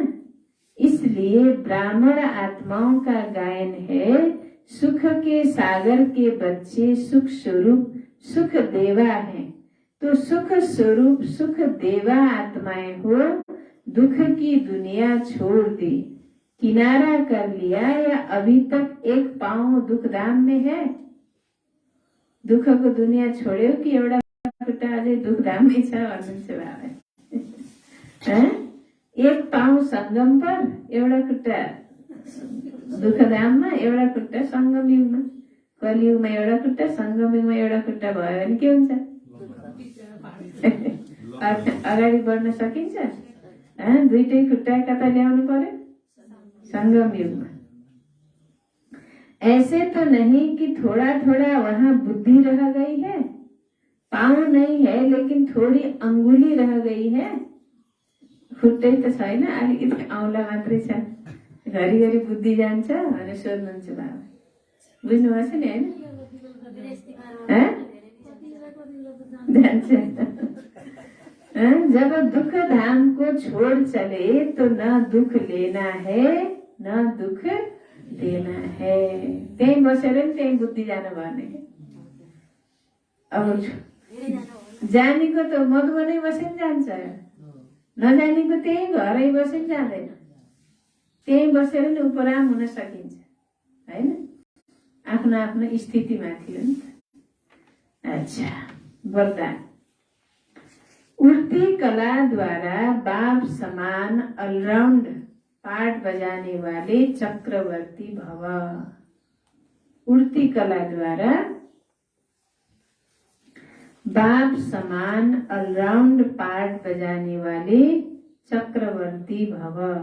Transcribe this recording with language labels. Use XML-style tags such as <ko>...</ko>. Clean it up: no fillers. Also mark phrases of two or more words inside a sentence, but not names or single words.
<hi>इसलिए ब्राह्मण आत्माओं का गायन है, सुख के सागर के बच्चे सुख स्वरूप सुख देवा हैं। तो सुख स्वरूप सुख देवा आत्माएं हो, दुख की दुनिया छोड़ दी, किनारा कर लिया या अभी तक एक पांव दुखधाम में है।</hi> <ne>दुख को दुनिया छोड्यो कि एउटा खुट्टा अझै दुखधाममै छ भन्नुहुन्छ बाबा।</ne> <hi>एक पाउ संगम पर,</hi> <ne>एउटा खुट्टा दुखधाममा, एउटा खुट्टा संगम युगमा। कलियुगमा एउटा खुट्टा, संगम युगमा एउटा खुट्टा भयो भने के हुन्छ? अगाडि बढ्न सकिन्छ? दुईटै खुट्टा कता ल्याउनु पर्यो? संगम युगमा।</ne> <hi>ऐसे तो नहीं कि थोड़ा थोड़ा वहां बुद्धि रह गई है, पाँव नहीं है लेकिन थोड़ी अंगुली रह गई है।</hi> <ne>खुट्टै त छैन, अलिकति औँला मात्रै छ, घरिघरि बुद्धि जान्छ भनेर सोध्नुहुन्छ बाबा। बुझ्नुभएको छ नि हैन?</ne> <hi>जब दुख धाम को छोड़ चले तो न दुख लेना है न दुख देना है।</hi> <ne>त्यही बसेर नि त्यही बुद्धि जानु भने। अब जानेको त मधुबनै बसेर जान्छ, नजानेको त्यही घरै बसेर जाँदैन। त्यही बसेर नि उपराम हुन सकिन्छ हैन। आफ्नो आफ्नो स्थिति माथि हो नि त।</ne> <hi>अच्छा, वरदान। उड़ती कला द्वारा बाप समान ऑलराउंड पाठ बजाने वाले चक्रवर्ती भव। उड़ती कला द्वारा बाप समान ऑलराउंड पाठ बजाने वाले चक्रवर्ती भव।</hi>